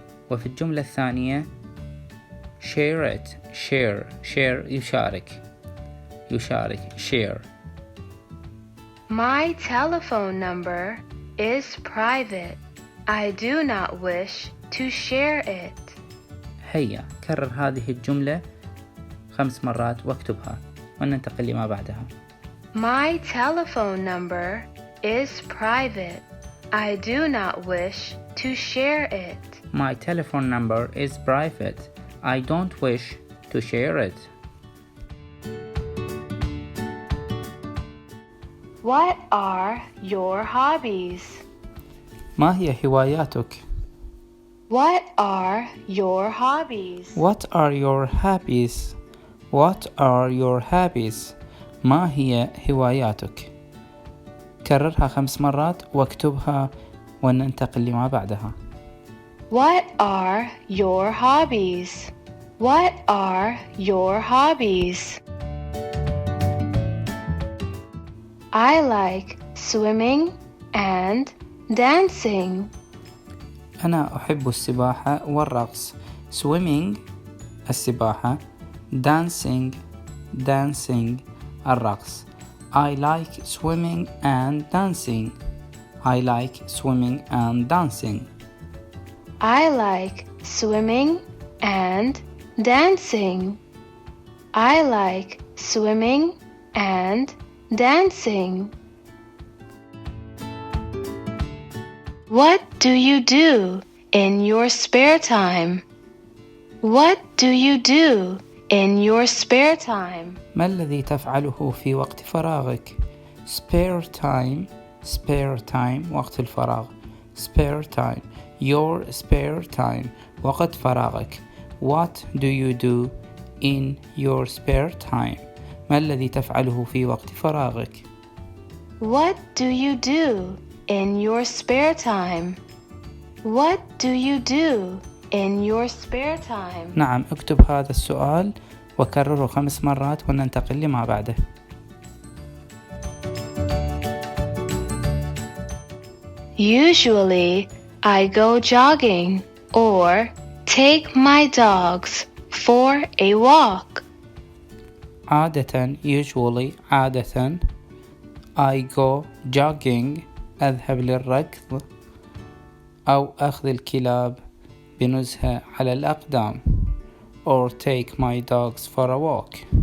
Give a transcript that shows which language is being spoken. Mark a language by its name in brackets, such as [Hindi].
[Arabic] وفي الجملة الثانية [English] share it. share يشارك share. My telephone number is private. I do not wish to share it. [Arabic] هيا كرر هذه الجملة 5 مرات واكتبها وننتقل لما بعدها. [English] My telephone number is private. I do not wish to share it. My telephone number is private. I don't wish to share it. What are your hobbies? [Arabic] ما هي هواياتك؟ [English] What are your hobbies? What are your hobbies? What are your hobbies? [Arabic] ما هي هواياتك؟ كررها 5 مرات واكتبها وننتقل لما بعدها. [English] What are your hobbies? What are your hobbies? I like swimming and dancing. [Arabic] أنا أحب السباحة والرقص. swimming السباحة، dancing الرقص. [English] I like swimming and dancing. I like swimming and dancing. I like swimming and dancing. I like swimming and dancing. What do you do in your spare time? What do you do in your spare time? [Arabic] ما الذي تفعله في وقت فراغك؟ [English] spare time [Arabic] وقت الفراغ. [English] spare time your spare time [Arabic] وقت فراغك. [English] what do you do in your spare time؟ [Arabic] ما الذي تفعله في وقت فراغك؟ [English] What do you do in your spare time? What do you do in your spare time? [Arabic] نعم، اكتب هذا السؤال وكرره 5 مرات وننتقل لما بعده. [English] Usually, I go jogging or take my dogs for a walk. [Arabic] عادة [English] I go jogging [Arabic] أذهب للركض أو أخذ الكلاب بنزهة على الأقدام [English] or take my dogs for a walk.